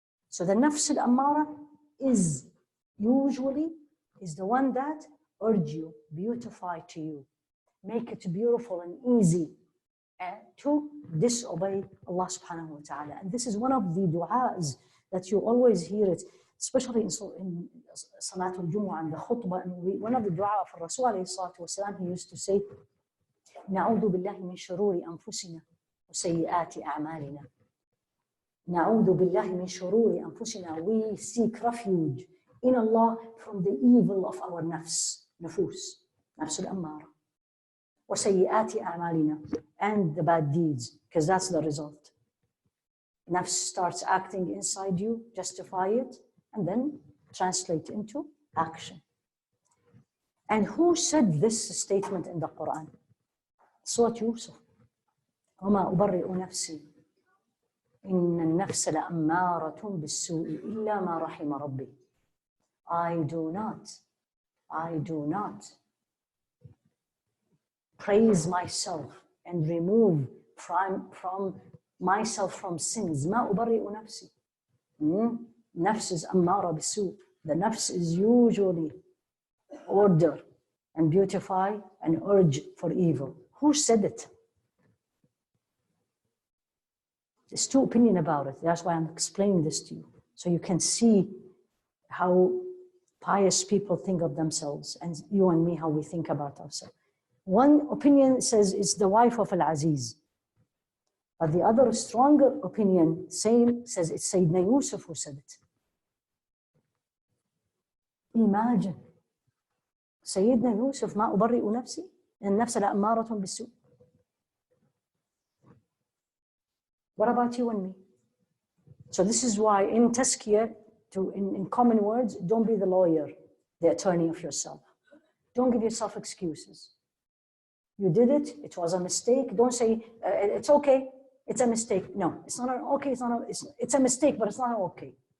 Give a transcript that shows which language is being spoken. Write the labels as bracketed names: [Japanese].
[English] So the nafs al-ammara is usually the one that urge you, beautify to you, make it beautiful and easy to disobey Allah subhanahu wa ta'ala. And this is one of the du'as that you always hear it, especially in Salatul Jumu'ah and the khutbah. And one of the du'a of Rasul alayhi salatu wasalam, he used to say, [Arabic] نعوذ بالله من شرور أنفسنا وسيئات أعمالنا. نعوذ بالله من شرور أنفسنا. [English] We seek refuge in Allah from the evil of our nafs, nafus, nafs al-ammara. [Arabic] وسيئات أعمالنا, [English] and the bad deeds, because that's the result. Nafs starts acting inside you, justify it, and then translate into action. And who said this statement in the Quran? Surah Yusuf. [Arabic] وما أبرئ نفسي إن النفس لأمارة بالسوء إلا ما رحم ربي. [English] I do not praise myself and remove from myself from sins. [Arabic] ما أبرئ نفسي. [English] Nafs is ammara bisu. The nafs is usually order and beautify and urge for evil. Who said it? There's two opinions about it. That's why I'm explaining this to you. So you can see how pious people think of themselves, and you and me, how we think about ourselves. One opinion says it's the wife of Al-Aziz. But the other stronger opinion, same, says it's Sayyidina Yusuf who said it. Imagine. [Arabic] Sayyidina Yusuf, ما أبرئ نفسي إن النفس لأمارة بالسوء. [English] What about you and me? So this is why in Tazkiyah, in common words, don't be the lawyer, the attorney of yourself. Don't give yourself excuses. You did it, it was a mistake. Don't say, it's okay, it's a mistake. No, it's not okay, it's a mistake, but it's not okay.